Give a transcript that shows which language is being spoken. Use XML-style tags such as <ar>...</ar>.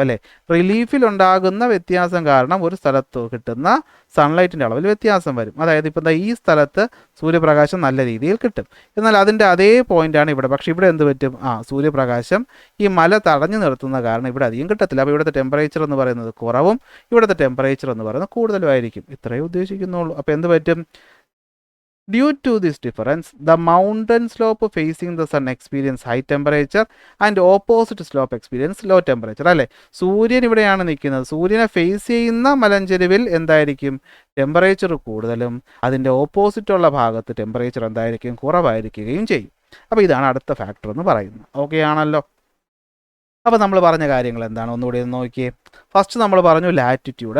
<ml>അല്ലേ, റിലീഫിലുണ്ടാകുന്ന വ്യത്യാസം കാരണം ഒരു സ്ഥലത്ത് കിട്ടുന്ന സൺലൈറ്റിൻ്റെ അളവിൽ വ്യത്യാസം വരും. അതായത് ഇപ്പോൾ ഈ സ്ഥലത്ത് സൂര്യപ്രകാശം നല്ല രീതിയിൽ കിട്ടും, എന്നാൽ അതിൻ്റെ അതേ പോയിൻ്റാണ് ഇവിടെ. പക്ഷേ ഇവിടെ എന്ത് പറ്റും? സൂര്യപ്രകാശം ഈ മല തടഞ്ഞു നിർത്തുന്ന കാരണം ഇവിടെ അധികം കിട്ടത്തില്ല. അപ്പോൾ ഇവിടുത്തെ ടെമ്പറേച്ചർ എന്ന് പറയുന്നത് കുറവും ഇവിടുത്തെ ടെമ്പറേച്ചർ എന്ന് പറയുന്നത് കൂടുതലുമായിരിക്കും. ഇത്രയേ ഉദ്ദേശിക്കുന്നുള്ളൂ. അപ്പോൾ എന്ത് പറ്റും?</ml> <en>Due to this difference, the mountain slope facing the sun experience high temperature and opposite slope experience low temperature.</en> <ml>അല്ലേ, സൂര്യൻ ഇവിടെയാണ് നിൽക്കുന്നത്. സൂര്യനെ ഫേസ് ചെയ്യുന്ന മലഞ്ചെരുവിൽ എന്തായിരിക്കും? ടെമ്പറേച്ചർ കൂടുതലും അതിൻ്റെ ഓപ്പോസിറ്റുള്ള ഭാഗത്ത് ടെമ്പറേച്ചർ എന്തായിരിക്കും? കുറവായിരിക്കുകയും ചെയ്യും. അപ്പോൾ ഇതാണ് അടുത്ത ഫാക്ടർ എന്ന് പറയുന്നത്. ഓക്കെ ആണല്ലോ. അപ്പോൾ നമ്മൾ പറഞ്ഞ കാര്യങ്ങൾ എന്താണ് ഒന്നുകൂടി നോക്കിയേ. ഫസ്റ്റ് നമ്മൾ പറഞ്ഞു ലാറ്റിറ്റ്യൂഡ്.</ml>